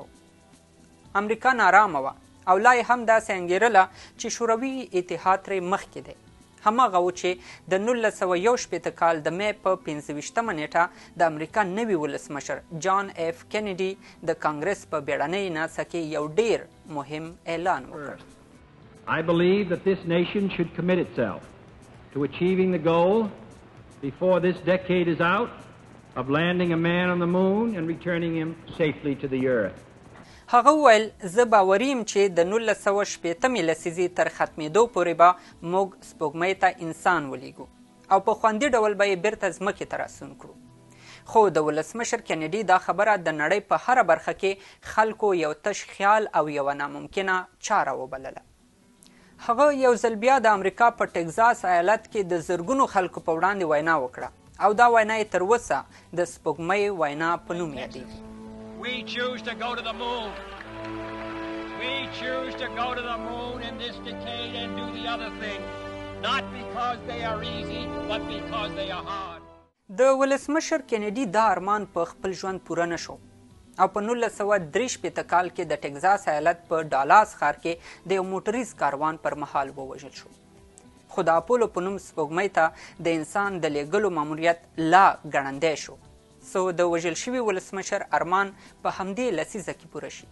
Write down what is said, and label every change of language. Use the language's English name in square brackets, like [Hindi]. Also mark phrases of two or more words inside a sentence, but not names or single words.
[Pashto] امریکا نارامه وه او لا یې هم داسې انګېرله چې شوروي اتحاد ترې مخکې دی. هماغه و چې د 1961 کال د مې په 25مه نیټه د امریکا نوي ولسمشر جان اف کینیډي د کانګرس په بیړنۍ ناسه کې یو ډیر مهم اعلان وکړ. [English] I believe that this nation should commit itself to achieving the goal before this decade is out of landing a man on the moon and returning him safely to the earth. [Pashto] هغه وویل زه باوري یم چې د 1960 لسیزې تر ختمېدو پورې به موږ سپوږمۍ ته انسان ولیږو او په خوندي ډول به یې بیرته ځمکې ته راستون کړو. خو د ولسمشر کینیډي دا خبره د نړۍ په هره برخه کې خلکو یو تش خیال او یوه ناممکنه چاره وبلله. هغه یو ځل بیا د امریکا په ټکزاس ایالت کې د زرګونو خلکو په وړاندې وینا وکړه او دا وینا یې تر اوسه د سپوږمۍ وینا په نوم یادېږي. [English] We choose to go to the moon. We choose to go to the moon in this decade and do the other things, not because they are easy, but because they are hard. [Pashto] د ولسمشر کینیډي دا ارمان په خپل ژوند پوره نه شو او په 1963 کال کې د ټکزاس ایالت په ډالاس ښار کې د یو موټریز کاروان پر مهال ووژل شو. خو د اپولو په نوم سپوږمۍ ته د انسان د لیږلو ماموریت لا ګړندی شو څو د وژل شوي ولسمشر ارمان په همدې لسیزه کې پوره شي.